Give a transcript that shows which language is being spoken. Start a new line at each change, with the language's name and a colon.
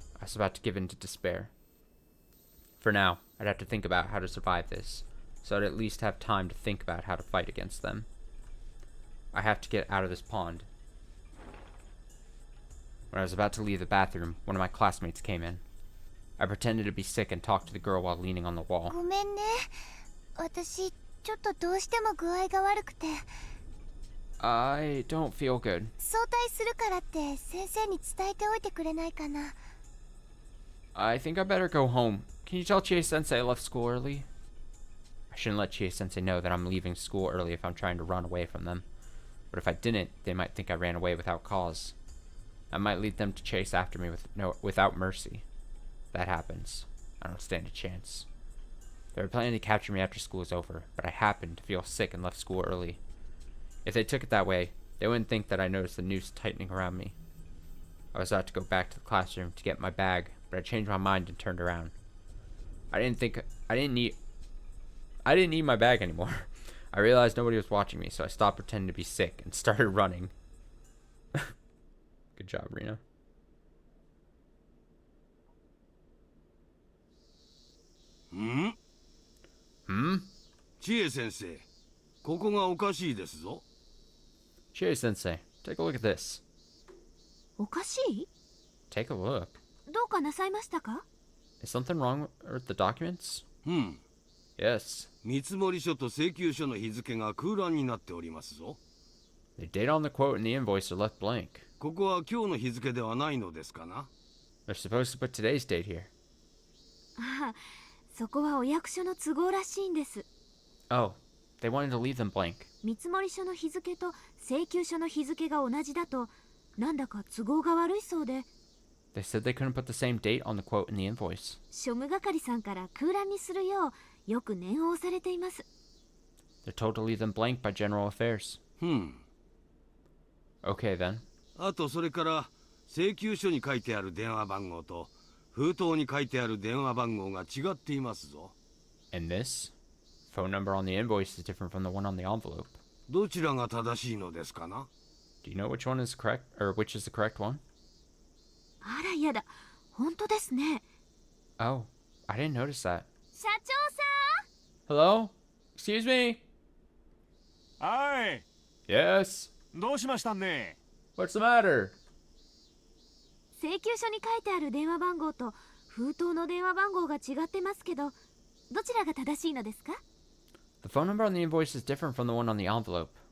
English: I was about to give in to despair. For now, I'd have to think about how to survive this, so I'd at least have time to think about how to fight against them. I have to get out of this pond. When I was about to leave the bathroom, one of my classmates came in. I pretended to be sick and talked to the girl while leaning on the wall.
Japanese: ごめんね。私、ちょっとどうしても具合が悪くて。
English: I don't feel good.
Japanese: 早退するからって先生に伝えておいてくれないかな。
English: I think I better go home. Can you tell Chie-sensei I left school early? I shouldn't let Chie-sensei know that I'm leaving school early if I'm trying to run away from them. But if I didn't, they might think I ran away without cause. I might lead them to chase after me without mercy. If that happens, I don't stand a chance. They were planning to capture me after school is over, but I happened to feel sick and left school early. If they took it that way, they wouldn't think that I noticed the noose tightening around me. I was about to go back to the classroom to get my bag, but I changed my mind and turned around. I didn't need my bag anymore. I realized nobody was watching me, so I stopped pretending to be sick and started running. Good job, Rina.
Japanese: Chie-sensei, ここがおかしいですぞ。
English: Chie-sensei, take a look at this.
Japanese: おかしい？
English: Take a look.
Japanese: どうかなさいましたか？
English: Is something wrong with the documents? Yes.
Japanese: 見積書と請求書の日付が空欄になっておりますぞ。
English: The date on the quote and the invoice are left blank.
Japanese: ここは今日の日付ではないのですかな？
English: They're supposed to put today's date here.
Japanese: ああ、そこはお役所の都合らしいんです。
English: Oh, they wanted to leave them blank.
Japanese: 見積書の日付と請求書の日付が同じだと、なんだか都合が悪いそうで。
English: They said they couldn't put the same date on the quote and the invoice.
Japanese: 庶務係さんから空欄にするようよく念を押されています。
English: They're told to leave them blank by general affairs. Okay then.
Japanese: あとそれから請求書に書いてある電話番号と封筒に書いてある電話番号が違っていますぞ。
English: And this phone number on the invoice is different from the one on the envelope.
Japanese: どちらが正しいのですかな？
English: Do you know which one is correct, or which is the correct one?
Japanese: あらやだ、本当ですね。
English: Oh, I didn't notice that.
Japanese: 社長さん。
English: Hello? Excuse me?
Japanese: はい。
English: Yes?
Japanese: どうしましたね。
English: What's the matter?
Japanese: 請求書に書いてある電話番号と封筒の電話番号が違ってますけど、どちらが正しいのですか？
English: The phone number on the invoice is different from the one on the envelope.